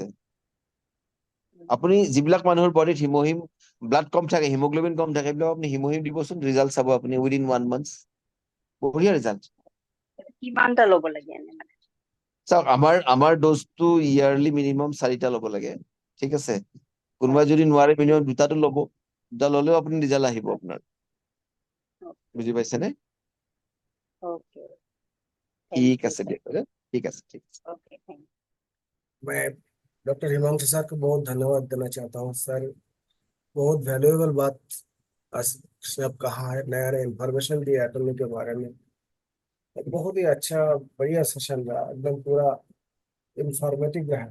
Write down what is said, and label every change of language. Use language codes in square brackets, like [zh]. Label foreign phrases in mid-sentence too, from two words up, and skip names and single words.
[as] আপুনি যিবিলাক মানুহৰ বডিত হিম'হিম ব্লাড কম থাকে, হিমোগ্লোবিন কম থাকে, সেইবিলাক আপুনি হিম'হিম দিবচোন, ৰিজাল্ট চাব আপুনি [en] within 1 month, [as] বঢ়িয়া ৰিজাল্ট। কিমানটা ল'ব লাগে এনে মানে? চাওক, আমাৰ ড'জটো ইয়াৰলি মিনিমাম 4টা ল'ব লাগে, ঠিক আছে। কোনোবাই যদি নোৱাৰে মিনিমাম 2টাটো ল'ব, 2টা ল'লেও আপুনি ৰিজাল্ট আহিব আপোনাৰ। বুজি পাইছেনে? [en] Okay thank [as] ঠিক [en] यू [as] আছে [en] सर [as] দিয়ক, ঠিক আছে, ঠিক আছে। [en] Okay thank [hi] मैं डॉक्टर हिमांशु सर को बहुत धन्यवाद देना चाहता हूँ सर। बहुत वैल्यूएबल बात आज से अब कहा है, नया नया इंफॉर्मेशन दिया एटॉमी के बारे में। एक बहुत ही अच्छा बढ़िया सेशन रहा, एकदम पूरा इंफॉर्मेटिव रहा।